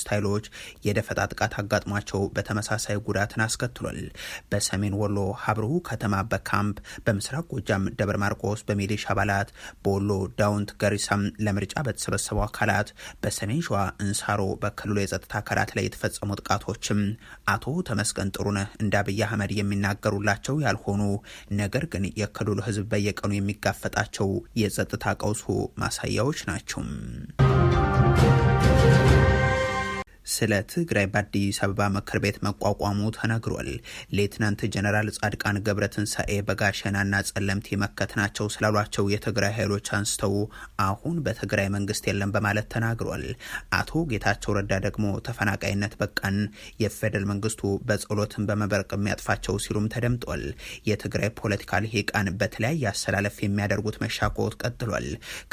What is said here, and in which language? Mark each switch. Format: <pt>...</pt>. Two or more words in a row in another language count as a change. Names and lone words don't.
<am>ኃይሎች የደፈጣ ጥቃት አጋጥሟቸው በተመሳሳይ ጉዳትን አስከትሏል። በሰሜን ወሎ ሀብሩ ከተማ በካምፕ፣ በምስራቅ ጎጃም ደብረ ማርቆስ በሚሊሻ አባላት፣ በወሎ ዳውንት ገሪሳም ለምርጫ በተሰበሰቡ አካላት፣ በሰሜን ሸዋ እንሳሮ በክልሉ የጸጥታ አካላት ላይ የተፈጸሙ ጥቃቶችም አቶ ተመስገን ጥሩነህ እንደ አብይ አህመድ የሚናገሩላቸው ያልሆኑ ነገር ግን የክልሉ ህዝብ በየቀኑ የሚጋፈጣቸው የጸጥታ ቀውሱ ማሳያዎች ናቸው። ስለ ትግራይ በአዲስ አበባ ምክር ቤት መቋቋሙ ተነግሯል። ሌትናንት ጀነራል ጻድቃን ገብረትንሳኤ በጋሸናና ጸለምቲ መከተናቸው ስላሏቸው የትግራይ ኃይሎች አንስተው አሁን በትግራይ መንግስት የለም በማለት ተናግሯል። አቶ ጌታቸው ረዳ ደግሞ ተፈናቃይነት በቃን፣ የፌደራል መንግስቱ በጸሎትን በመብረቅ የሚያጥፋቸው ሲሉም ተደምጧል። የትግራይ ፖለቲካ ልሂቃን በተለያየ አሰላለፍ የሚያደርጉት መሻኮት ቀጥሏል። ከዚህ</am>